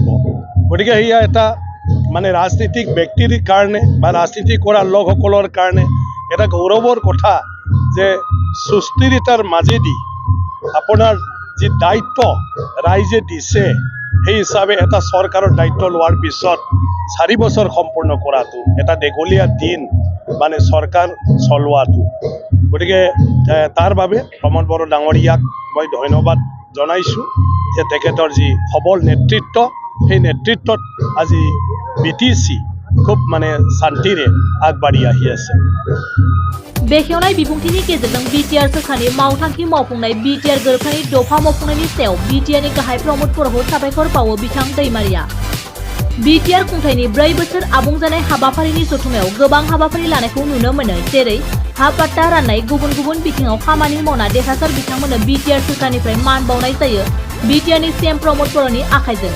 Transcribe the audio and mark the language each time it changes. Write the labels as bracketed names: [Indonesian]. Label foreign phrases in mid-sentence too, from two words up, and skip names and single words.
[Assamese] গতিকে এয়া এটা মানে ৰাজনীতিক ব্যক্তিৰ কাৰণে বা ৰাজনীতি কৰা লোকসকলৰ কাৰণে এটা গৌৰৱৰ কথা যে সুস্থিৰতাৰ মাজেদি আপোনাৰ যি দায়িত্ব ৰাইজে দিছে সেই হিচাপে এটা চৰকাৰৰ দায়িত্ব লোৱাৰ পিছত 4 বছৰ সম্পূৰ্ণ কৰাটো এটা দীঘলীয়া দিন মানে চৰকাৰ চলোৱাটো। গতিকে তাৰ বাবে প্ৰমোদ বড়ো ডাঙৰীয়াক মই ধন্যবাদ জনাইছোঁ যে তেখেতৰ যি সবল নেতৃত্ব সেই নেতৃত্বত আজি BTC খুব মানে শান্তিৰে আগবাঢ়ি আহি আছে। [Bodo] बेखेवनाय बिबुंथिनि गेजेरजों बिटिआर सोरखारनि मावथांखि मावफुंनाय बिटिआर गोरोबथानि दफा मावफुंनायनि सायाव बिटिआरनि गाहाय प्रमोद बर'खौ साबायखर बावो बिथां दैमारिया। बिटिआर खुंथायनि 4 बोसोर आबुं जानाय हाबाफारिनि जथुमायाव गोबां हाबाफारि लानायखौ नुनो मोनो, जेरै हा पट्टा राननाय, गुबुन गुबुन बिथिङाव खामानि मावना देरहासार बिथांमोननो बिटिआर सोरखारनिफ्राय मान बावनाय जायो बिटिआरनि CM प्रमोद बर'नि आखाइजों।